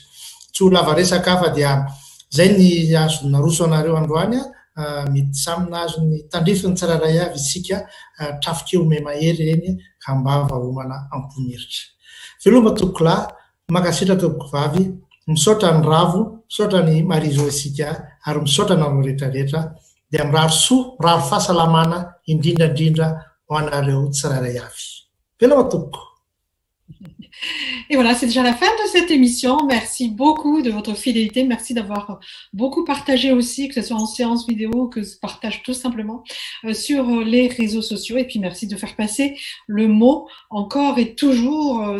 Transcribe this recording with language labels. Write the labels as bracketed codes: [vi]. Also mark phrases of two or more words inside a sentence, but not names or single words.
[mg] Tsy ho lava resaka fa dia zay ny azo naroso anareo androany mety samy nahazo ny tandrifiny tsiraray avy isika trafika ome mahery eny ka mba vahoamana amponiritra. Veloma tokola, makasitraka tompoko vavy, misaotra ny ravo, misaotra ny marizo isika ary misaotra nareo rehetrarehetra dia miraro soa, miraro fahasalamana indrindrandrindra ho anareo tsiraray avy. Veloma tompoko. [fr] Et voilà, c'est déjà la fin de cette émission. Merci beaucoup de votre fidélité. Merci d'avoir beaucoup partagé aussi, que ce soit en séance vidéo, que je partage tout simplement sur les réseaux sociaux. Et puis merci de faire passer le mot encore et toujours.